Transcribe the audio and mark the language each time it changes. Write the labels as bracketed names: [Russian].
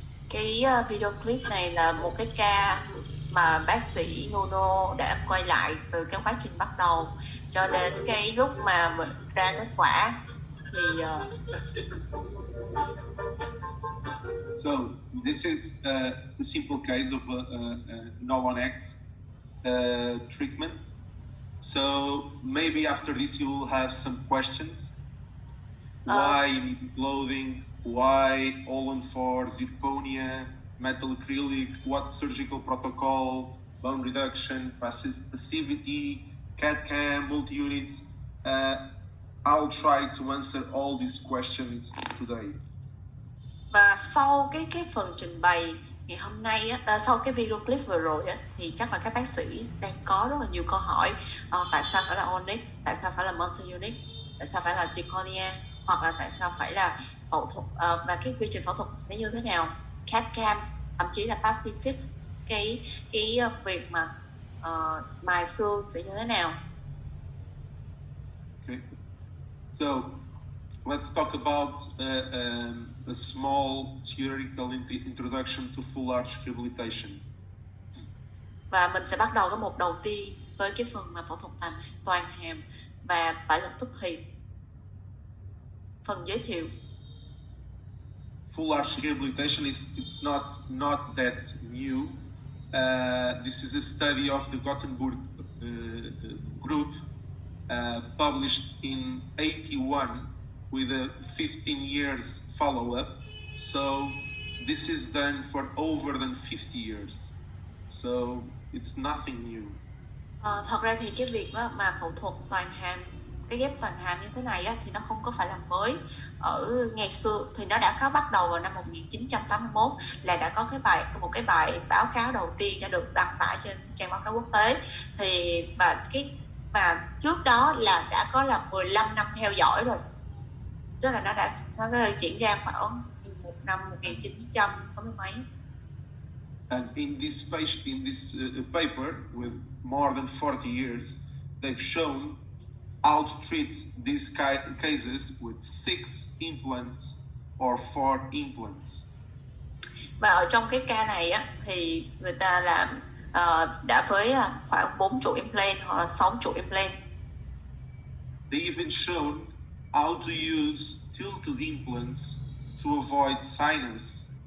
[Vietnamese] Cái video clip này là một cái ca mà bác sĩ Nuno đã quay lại từ cái quá trình bắt đầu cho đến cái lúc mà mình ra kết quả thì [English] So this is a simple case of no-1X treatment. So maybe after this you will have some questions. Why you need clothing? Why all-on-4 zirconia, metal acrylic? What surgical protocol? Bone reduction, passivity, CAD/CAM, multi-units? I'll try to answer all these questions today. [Vietnamese] và sau cái phần trình bày ngày hôm nay á, sau cái video clip vừa rồi á, thì chắc là các bác sĩ đang có rất là nhiều câu hỏi. Tại sao phải là onyx, tại sao phải là multi-unit, tại sao phải là zirconia, hoặc là tại sao phải là phẫu thuật và cái quy trình phẫu thuật sẽ như thế nào, CAD/CAM, thậm chí là Pacific, cái việc mà mài xương sẽ như thế nào. [English] Okay. So let's talk about a small theoretical introduction to full arch rehabilitation. [Vietnamese] Và mình sẽ bắt đầu với một đầu tiên với cái phần mà phẫu thuật toàn hàm và tại lực tức thì. Phần giới thiệu. [English] Full arch rehabilitation it's not that new. This is a study of the Gothenburg group published in 81 with a 15 years follow-up. So this is done for over than 50 years. So it's nothing new. [Vietnamese] Thật ra thì cái việc mà phẫu thuật toàn hàm, cái ghép toàn hàm như thế này á, thì nó không có phải là mới. Ở ngày xưa thì nó đã có bắt đầu vào năm 1981 là đã có một cái bài báo cáo đầu tiên đã được đăng tải trên trang báo cáo quốc tế. Thì và trước đó là đã có là 15 năm theo dõi rồi. Tức là nó đã diễn ra khoảng năm 1960 mấy. [English] And in this paper with more than 40 years, they've shown how to treat these cases with 6 implants or 4 implants. [Vietnamese] Và ở trong cái ca này á, thì người ta làm đã với khoảng 4 trụ implant hoặc là 6 trụ implant. [English] They even shown how to use tilted implants to avoid sinus.